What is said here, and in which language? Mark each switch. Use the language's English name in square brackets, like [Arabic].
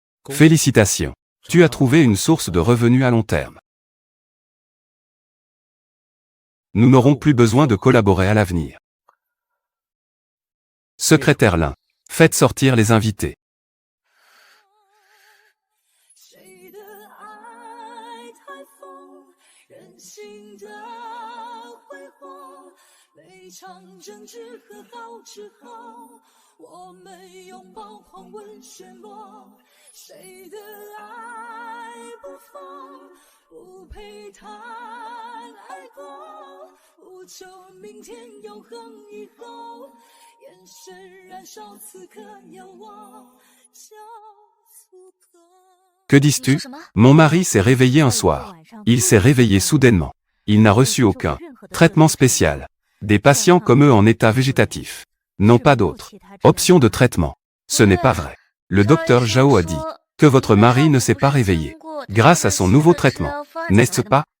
[French] Félicitations. Tu as trouvé une source de revenus à long terme. Nous n'aurons plus besoin de collaborer à l'avenir. Secrétaire Lin, faites sortir les invités. [Chinese] 谁的爱太疯，任性的挥霍，每场争执和好之后，我们拥抱狂吻暄落。谁的爱不疯，不配谈爱过，不求明天永恒以后，眼神燃烧此刻有我，叫足够。 [French] Que dis-tu? Mon mari s'est réveillé un soir. Il s'est réveillé soudainement. Il n'a reçu aucun traitement spécial. Des patients comme eux en état végétatif n'ont pas d'autre option de traitement. Ce n'est pas vrai. Le docteur Zhao a dit que votre mari ne s'est pas réveillé grâce à son nouveau traitement. N'est-ce pas?